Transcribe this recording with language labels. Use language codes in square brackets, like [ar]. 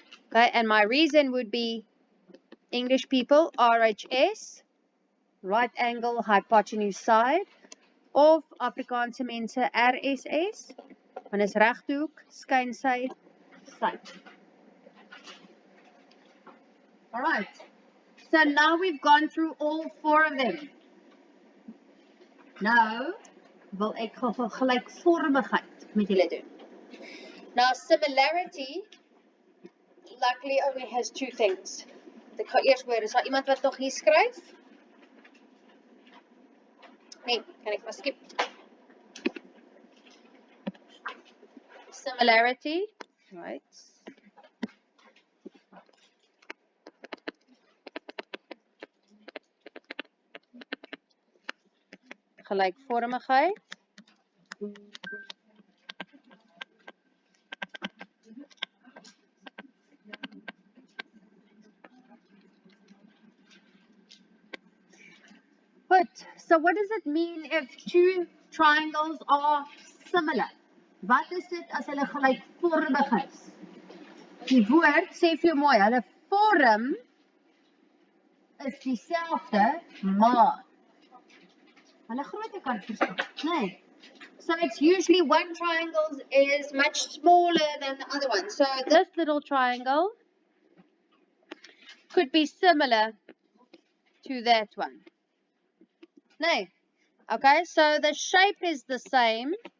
[en] Okay, and my reason would be English people, RHS, right angle hypotenuse side, [af] of Afrikaanse mense RSS, want is reghoek, skynsy, sy. [en] Alright, so now we've gone through all 4 of them. [af] Nou, wil ek gelykvormigheid met julle doen. [en] Now, similarity, luckily only has 2 things. [af] Ek gaan eers hoor, is daar iemand wat nog hier skryf? Nee, kan ek maar skip. [en] Similarity, right. [af] gelijkvormigheid. [en] Good. So what does it mean if two triangles are similar? [af] Wat is dit as hulle gelijkvormig is? Die woord sê vir jou mooi, hulle vorm is dieselfde, maar hulle grootte kan verskil. Nee. [en] So it's usually one triangle is much smaller than the other one. So this little triangle could be similar to that one. Nee. Okay, so the shape is the same.